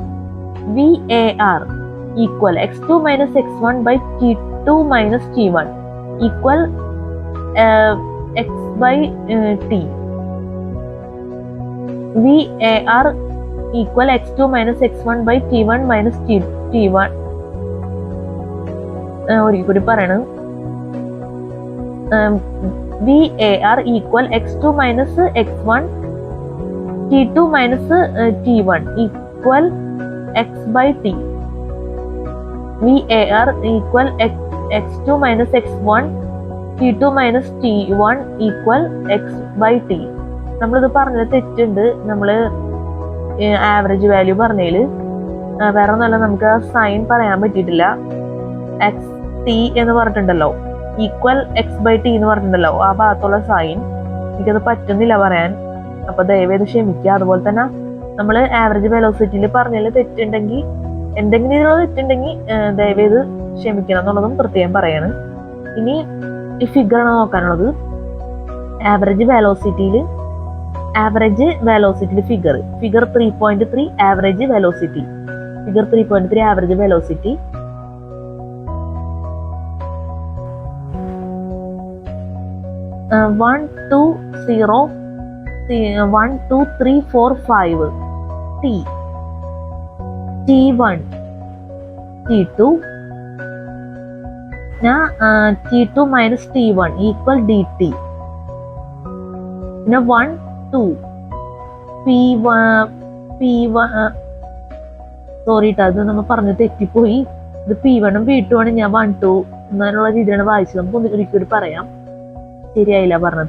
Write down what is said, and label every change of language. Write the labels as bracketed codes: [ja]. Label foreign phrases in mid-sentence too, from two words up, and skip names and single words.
[en] VAR equal x2 minus x1 by t2 minus t1 equal x by t. VAR equal x2 minus x1 by t1 minus t1. [ml] ഒരിക്കൽ കൂടി പറയണം. [en] VAR equal x2 minus x1 t2 minus t1 equal x by t. VAR equal x2 minus x1 t2 minus t1 equal x by t. [ml] നമ്മളിത് പറഞ്ഞത് തെറ്റുണ്ട്. നമ്മൾ [en] average value [ml] പറഞ്ഞതിൽ വേറെ ഒന്നല്ല, നമുക്ക് സൈൻ പറയാൻ പറ്റിയിട്ടില്ല. [en] x t [ml] എന്ന് പറഞ്ഞിട്ടുണ്ടല്ലോ, [en] equal x by t [ml] എന്ന് പറഞ്ഞിട്ടുണ്ടല്ലോ, ആ ഭാഗത്തുള്ള സൈൻ എനിക്കത് പറ്റുന്നില്ല പറയാൻ. അപ്പൊ ദയവേത് ക്ഷമിക്കുക. അതുപോലെ തന്നെ നമ്മൾ ആവറേജ് വെലോസിറ്റിയിൽ പറഞ്ഞതിൽ തെറ്റുണ്ടെങ്കിൽ, എന്തെങ്കിലും ഇതിലുള്ള തെറ്റുണ്ടെങ്കിൽ ദയവേത് ക്ഷമിക്കണം എന്നുള്ളതും പ്രത്യേകം പറയാണ്. ഇനി ഈ ഫിഗറാണ് നോക്കാനുള്ളത്. ആവറേജ് വെലോസിറ്റിയിൽ [en] figure 3.3 average velocity. figure 3.3 average velocity. One, two, 3, 4, 5 t, t1, t2, t2 minus t1 equal dt. [ml] 1, 2, p1 സോറി ട്ടോ, അത് നമ്മൾ പറഞ്ഞ് തെറ്റിപ്പോയി. ഇത് p1 ഉം p2 ആണ്. ഞാൻ 1, 2 എന്നുള്ള രീതിയിലാണ് വായിച്ചത്. നമുക്ക് ഒരിക്കൽ പറയാം, ശരിയായില്ല പറഞ്ഞത്.